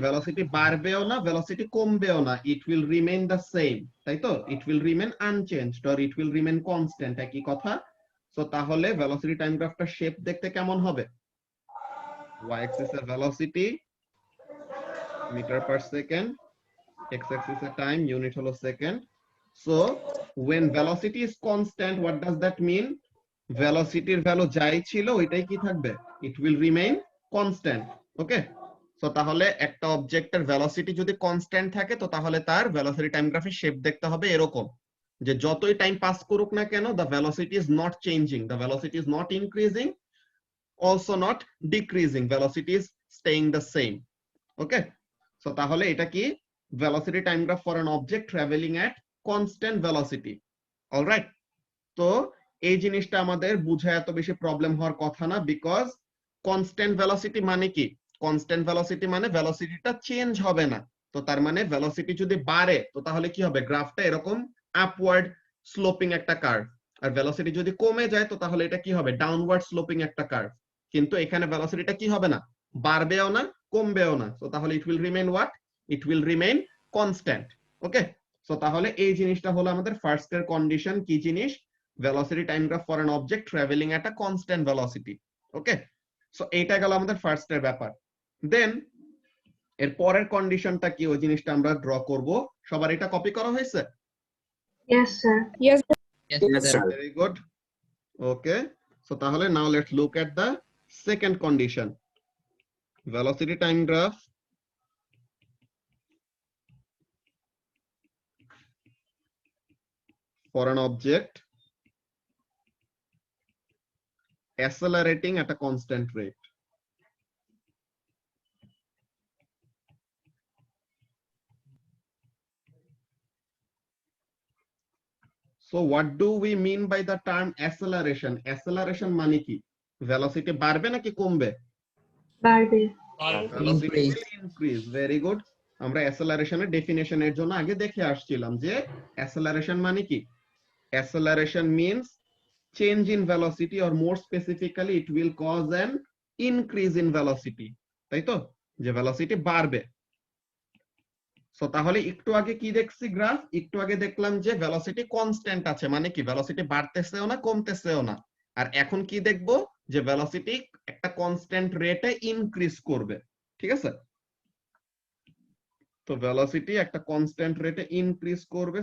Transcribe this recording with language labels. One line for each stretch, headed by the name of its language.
Bangla: Velocity বাড়বেও না, velocity কমবেও না,
English: it will remain the same,
Bangla: তাই তো?
English: it will remain unchanged or it will remain constant,
Bangla: একই কথা। সো তাহলে ভেলোসিটি টাইম গ্রাফটার শেপ দেখতে কেমন হবে? y axis এর velocity metre per second, x axis এর টাইম, ইউনিট হলো second.
English: So when velocity is constant, what does that mean?
Bangla: ভেলোসিটির value যাই ছিল ওইটাই কি থাকবে?
English: It will remain constant.
Bangla: Okay, so তাহলে একটা অবজেক্টের ভেলোসিটি যদি কনস্ট্যান্ট থাকে তো তাহলে তার ভেলোসিটি টাইম গ্রাফের শেপ দেখতে হবে এরকম, যে যতই টাইম পাস করুক না কেন
English: the velocity is not changing, the velocity is not increasing, also not decreasing, velocity is staying the same.
Bangla: Okay, so তাহলে এটা কি?
English: velocity time graph for an object traveling at constant velocity.
Bangla: Alright, তো এই জিনিসটা আমাদের বুঝা এত বেশি প্রবলেম হওয়ার কথা না, বিকজ কনস্ট্যান্ট ভেলোসিটি মানে কি? কনস্ট্যান্ট ভেলোসিটি মানে ভেলোসিটিটা চেঞ্জ হবে না। তো তার মানে ভেলোসিটি যদি বাড়ে তো তাহলে কি হবে? গ্রাফটা এরকম আপওয়ার্ড স্লোপিং একটা কার্ভ। আর ভেলোসিটি যদি কমে যায় তো তাহলে এটা কি হবে? ডাউনওয়ার্ড স্লোপিং একটা কার্ভ। কিন্তু এখানে ভেলোসিটিটা কি হবে না? বাড়বেও না, কমবেও না। তো তাহলে
English: It will remain what? It will remain constant.
Bangla: Okay, so তাহলে এই জিনিসটা হলো আমাদের ফার্স্ট এর কন্ডিশন। কি জিনিস?
English: velocity time graph for an object traveling at a constant velocity.
Bangla: Okay, so এইটা গেল আমাদের ফার্স্ট এর ব্যাপার। দেন এর পরের কন্ডিশনটা কি ওই জিনিসটা আমরা ড্র করব। সবার এটা কপি করা হয়েছে?
English: Yes, sir. Yes, Yes, sir. sir. Very good. Okay, so তাহলে now let's look at the second condition. Velocity time graph for an object accelerating at a constant rate. So what do we mean by the term acceleration?
Bangla: Acceleration মানে কি? velocity বাড়বে নাকি কমবে? বাড়বে।
English: velocity Increase. will increase. Very good.
Bangla: আমরা acceleration এর definition এর জন্য আগে দেখে আসছিলাম যে acceleration মানে কি?
English: Acceleration means change in velocity, or more specifically it will cause an increase in velocity,
Bangla: তাই তো? যে velocity বাড়বে। সো তাহলে একটু আগে কি দেখছি গ্রাফ? একটু আগে দেখলাম যে ভেলোসিটি কনস্ট্যান্ট আছে, মানে কি? ভেলোসিটি বাড়তেছেও না কমতেছেও না। আর এখন কি দেখব? যে ভেলোসিটি একটা কনস্ট্যান্ট রেটে ইনক্রিজ করবে। ঠিক আছে, তো ভেলোসিটি একটা কনস্ট্যান্ট রেটে ইনক্রিজ করবে।